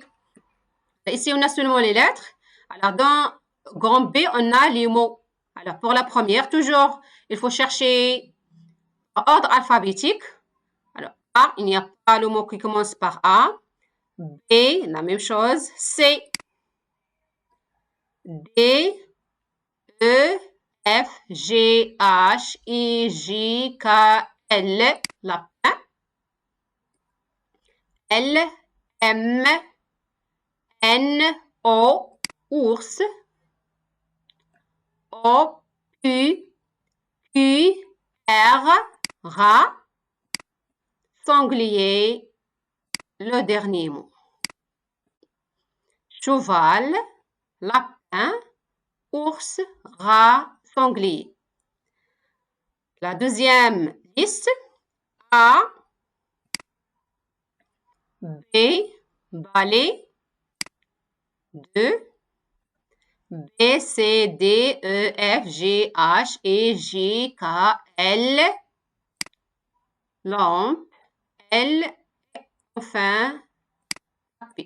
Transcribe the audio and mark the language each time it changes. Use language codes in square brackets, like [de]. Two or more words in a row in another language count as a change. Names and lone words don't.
[fr] Ici, on a seulement les lettres. Alors, dans grand B, on a les mots. Alors, pour la première, toujours, il faut chercher ordre alphabétique. Alors, A, il n'y a pas le mot qui commence par A. B, la même chose. C, D, E, F, G, H, I, J, K, L, lapin. L, M, N, O, ours. O, U, Q, R, rat. Sanglier, le dernier mot. Cheval, lapin, ours, rat, sanglier. La deuxième liste, A, B, balai, 2, B, C, D, E, F, G, H, E, J, K, L, lampe, L, enfin, P.